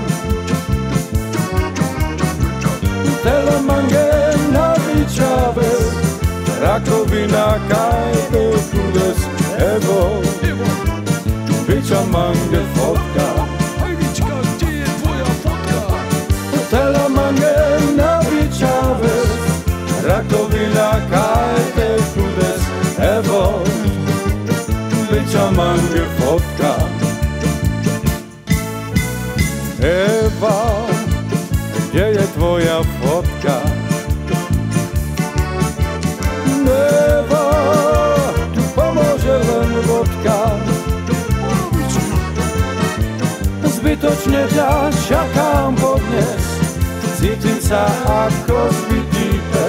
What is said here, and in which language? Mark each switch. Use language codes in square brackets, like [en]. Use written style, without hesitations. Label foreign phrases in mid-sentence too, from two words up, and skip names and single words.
[rom] Tele mange na bićave Rakovina kajte kudes Evo, bića mange fotka [hr] Gdje je tvoja fotka? [rom] Tele mange na bićave Rakovina kajte kudes, evo, bića mange fotka. [hr] Eva, gdje je tvoja fotka? [sk] Eva, tu pomože len vodka. Zbytočne ťa čakám podnes, cítim sa ako zbytý pes.